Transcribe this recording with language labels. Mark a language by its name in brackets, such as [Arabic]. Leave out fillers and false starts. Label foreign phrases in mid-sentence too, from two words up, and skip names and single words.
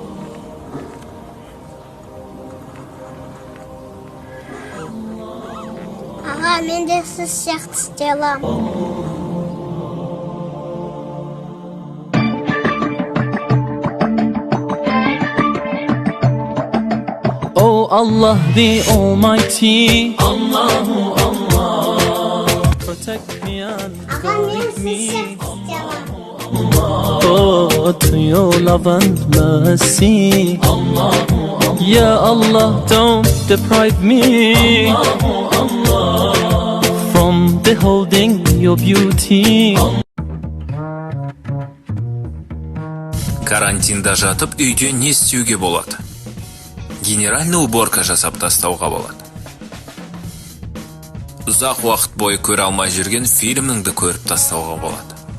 [Kazakh] Аға, мен де сіз сияқты істей аламын. [English] Oh Allah the Almighty, [Arabic] Allahu Allah, [English] protect me and [Kazakh] Аға, мен [English] guide [Kazakh] сіз [English] me. [Kazakh] сияқты істей аламын. [English] Oh, to your love and mercy, [Arabic] Allahu Allah. Ya Allah, [English] don't deprive me from beholding your beauty. [Kazakh] Карантинда жатып үйде не істеуге болады? [Russian] Генеральный уборка [Kazakh] жасап тастауға болады. Ұзақ уақыт бойы көре алмай жүрген фильміңді көріп тастауға болады.